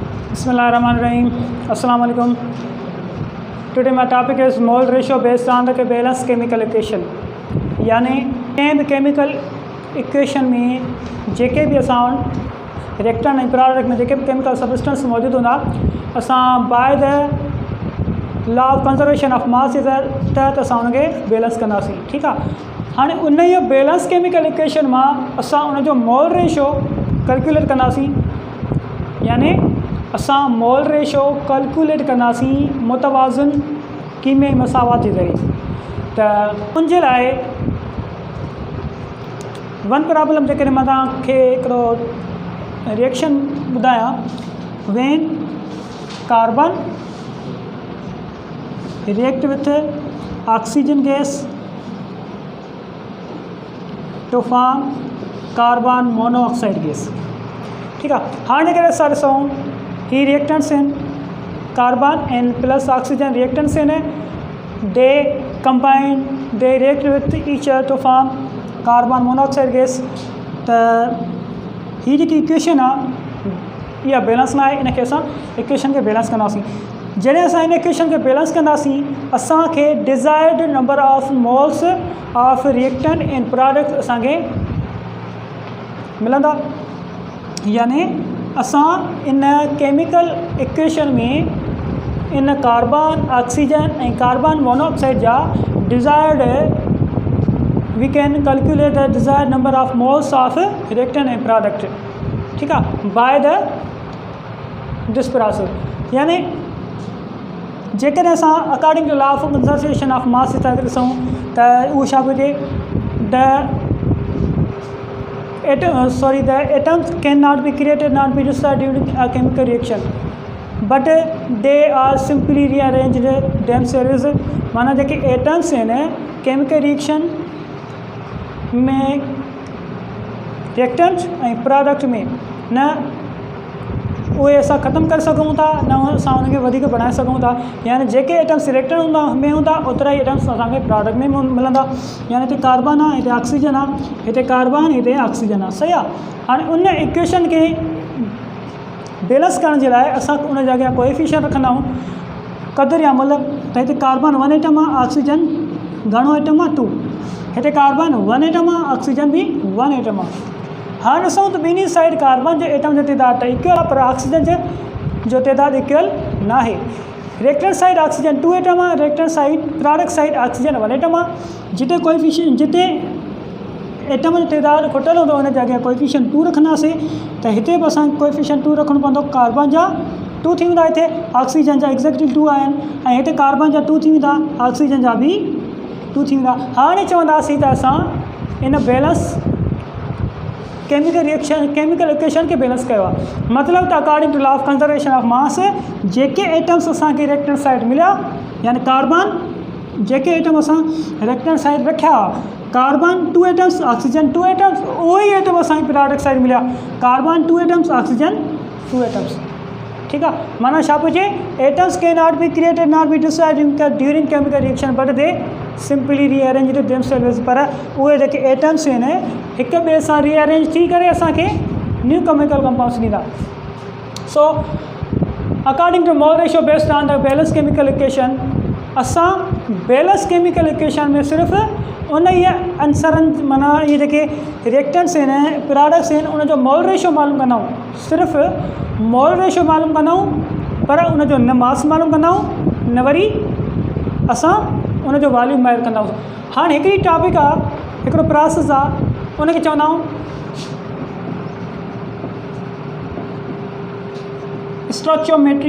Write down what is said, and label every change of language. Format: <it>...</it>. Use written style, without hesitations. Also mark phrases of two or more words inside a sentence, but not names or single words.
<ar>Bismillahirrahmanirrahim. Assalamu alaikum.</ar> <en>Today my topic is mole ratio based on the balanced chemical equation.</en> <sd>यानी कंहिं</sd> <en>chemical equation</en> <sd>में जेके भी असां रिएक्टेंट ऐं प्रोडक्ट में जेके भी</sd> <en>chemical substance</en> <sd>मौजूद हूंदा असां</sd> <en>by the law of conservation of mass</en> <sd>जे तहत असां उनखे बैलेंस कंदासीं। ठीकु आहे। हाणे उन ई</sd> <en>balance chemical equation</en> <sd>मां असां उनजो</sd> <en>mole ratio calculate</en> <sd>कंदासीं। यानी असां</sd> <en>mole ratio calculate</en> <sd>कंदासीं मुतवाज़िन कीमियाई मसावात जे ज़रिए। त उनजे लाइ</sd> <en>one problem</en> <sd>जेकॾहिं मां तव्हांखे हिकिड़ो रिएक्शन ॿुधायां,</sd> <en>When carbon react with oxygen gas to form carbon monoxide gas.</en> <sd>ठीकु आहे। हाणे करे असां ॾिसूं ही रिएक्टेंट्स आहिनि</sd> <en>carbon and plus oxygen reactants</en> <sd>आहिनि,</sd> <en>they combine they react with each other to form carbon monoxide gas.</en> <sd>त ही जेकी इक्वेशन आहे इहा बैलेंस न आहे, इनखे असां इक्वेशन खे बैलेंस कंदासीं। जॾहिं असां इन इक्वेशन खे बैलेंस कंदासीं असांखे</sd> <en>desired number of moles of reactant and product</en> <sd>असांखे मिलंदा। यानी असां इन</sd> <en>chemical equation</en> <sd>में इन कार्बन ऑक्सीजन ऐं</sd> <en>carbon monoxide जा desired we can calculate the desired number of moles of reactant and product.</en> <sd>ठीकु आहे,</sd> <en>by the this process.</en> <sd>यानी जेकॾहिं असां</sd> <en>according to law of conservation of mass</en> <sd>जे तहत ॾिसूं त उहो छा पियो चए,</sd> <en>the atoms cannot be created, not be destroyed during a chemical reaction, but they are simply rearranged themselves।</en> <sd>माना जेके एटम्स आहिनि</sd> <en>chemical reaction</en> <sd>में रिएक्टेंट ऐं प्रोडक्ट में न उहे असां ख़तमु करे सघूं था न असां उनखे वधीक बणाए सघूं था। यानी जेके एटम्स रिएक्टेंट में हूंदा ओतिरा ई एटम्स असांखे प्रोडक्ट में मिलंदा। यानी हिते कार्बन आहे, हिते ऑक्सीजन आहे, हिते कार्बन हिते ऑक्सीजन आहे। सही आहे। हाणे उन इक्वेशन खे बैलेंस करण जे लाइ असां उन जे अॻियां कोएफिशिएंट रखंदा आहियूं, क़दुरु या मुल्क। त हिते कार्बन 1 एटम आहे, ऑक्सीजन घणो एटम आहे 2। हिते कार्बन 1 एटम आहे, ऑक्सीजन बि 1 एटम आहे। हाणे ॾिसूं त ॿिन्ही साइड कार्बन जे एटम जो तइदाद त इक्वल आहे पर ऑक्सीजन जो तइदाद इक्वल न आहे।</sd> <en>reactant side</en> <sd>ऑक्सीजन 2 एटम आहे,</sd> <en>reactant side product side</en> <sd>ऑक्सीजन 1 एटम आहे। जिते कोएफिशिएंट जिते एटम जो तइदाद खुटल हूंदो उन जे अॻियां कोएफिशिएंट 2 रखंदासीं। त हिते बि असांखे कोएफिशिएंट 2 रखणो पवंदो। कार्बन जा 2 थी वेंदा, हिते ऑक्सीजन जा एक्ज़ैक्टली 2 आहिनि ऐं हिते कार्बन जा 2 थी वेंदा, ऑक्सीजन जा बि 2 थी वेंदा। हाणे चवंदासीं त असां इन</sd> <en>balance chemical equation</en> <sd>के बैलेंस कयो आहे। मतिलबु त</sd> <en>according to law of conservation of mass</en> <sd>जेके एटम्स असांखे</sd> <en>reactant side</en> <sd>मिलिया, यानी कार्बन जेके एटम असां</sd> <en>reactant side</en> <sd>रखिया, कार्बन 2 एटम्स ऑक्सीजन 2 एटम्स, उहे ई एटम असांखे</sd> <en>product side</en> <sd>मिलिया, कार्बन 2 एटम्स ऑक्सीजन 2 एटम्स। ठीकु आहे। माना छा पियो चए,</sd> <en>atoms can not be created not be destroyed during chemical reaction but they simply rearrange themselves.</en> <sd>पर उहे जेके एटम्स आहिनि हिक ॿिए सां रीअरेंज थी करे असांखे</sd> <en>new chemical compounds</en> <sd>ॾींदा।</sd> <en>So according to mole ratio based on the balance chemical equation</en> <sd>असां</sd> <en>balance chemical equation</en> <sd>में सिर्फ़ु उन ई आंसरनि माना इहे जेके रिएक्टेंट्स आहिनि प्रोडक्ट्स आहिनि उनजो</sd> <en>mole ratio</en> <sd>मालूम कंदा आहियूं, सिर्फ़ु</sd> <en>mole ratio</en> <sd>मालूम कंदा आहियूं, पर उनजो न मास मालूम कंदा आहियूं न वरी असां उनजो वॉल्यूम माहिर कंदा आहियूं। हाणे हिकिड़ी टॉपिक आहे, हिकिड़ो प्रोसेस आहे, उनखे चवंदा आहियूं स्टोचियोमेट्री।</sd>